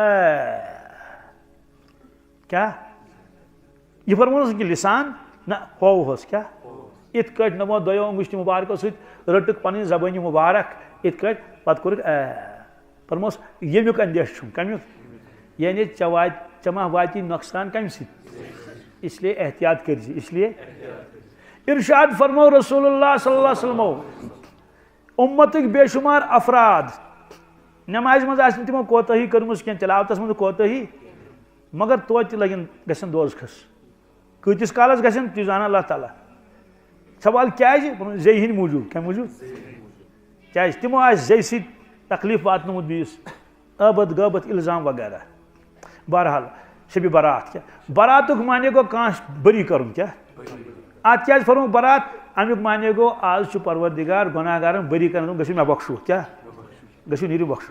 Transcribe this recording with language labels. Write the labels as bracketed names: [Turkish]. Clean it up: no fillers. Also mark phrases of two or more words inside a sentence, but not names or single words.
[Kashmiri] کیٛاہ یہ فرموس کہ لسان نہ ہووہس کیا ات کٹ نمو دۄیو انگشتہِ مبارکو سۭتۍ رٔٹٕکھ پنٕنۍ زبٲنہِ مبارک ات کٹ پتہٕ کوٚرُکھ فرموس ییٚمیُک اندیش چھُم کمیُک یعنی ژےٚ ما واتی نۄقصان کمہِ سۭتۍ [Urdu] اس لیے [Kashmiri] احتیاط کٔرۍ زِ [Urdu] اس لیے [Kashmiri] ارشاد فرمو رسول اللہ [Arabic] صلی اللہ علیہ وسلمو [Kashmiri] اُمتٕکۍ بے شُمار افراد نمازِ منٛز آسہِ نہٕ تِمو کوتاہی کٔرمٕژ کینٛہہ تِلاوتس منٛز کوتاہی مگر توتہِ لگن گژھن دوزخس کۭتِس کالس گژھن تہِ زانان اللہ تعالیٰ سوال کیٛازِ زیٚیہِ ہٕنٛدۍ موٗجوٗب کمہِ موٗجوٗب کیٛازِ تِمو آسہِ زیٚیہِ سۭتۍ تکلیٖف واتنومُت بیٚیِس ٲبت غٲبت الزام وغیرہ بہرحال شبِ برات کیٛاہ براتُک معنی گوٚو کانٛہہ بٔری کرُن کیٛاہ اتھ کیٛازِ فرموکھ برات امیُک معنی گوٚو آز چھُ پروردِگار گۄناہ گارن بٔری کران گٔژھِو مےٚ بخشو کیٛاہ گٔژھِو نیٖرِو بخشو